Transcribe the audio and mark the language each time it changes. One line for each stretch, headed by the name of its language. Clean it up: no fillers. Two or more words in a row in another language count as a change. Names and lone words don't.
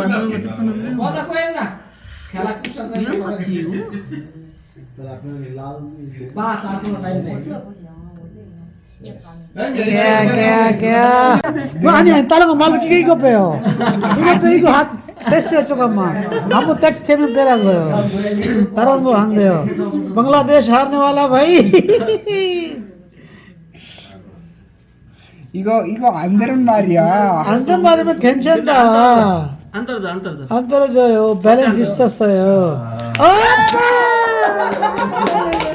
Korean: क्या 뭐 아니 다른 거 말고 이거 빼요. 이거 빼 이거 됐어요 조금만. 한번 텍스트 되면 빼라고요. 다른 거 안 돼요.
Urdu: बांग्लादेश हारने वाला भाई.
Korean: 이거 안 되는 말이야. 안 된 말이면 괜찮다. 안 떨어져. 안 떨어져요. 밸런스 있었어요.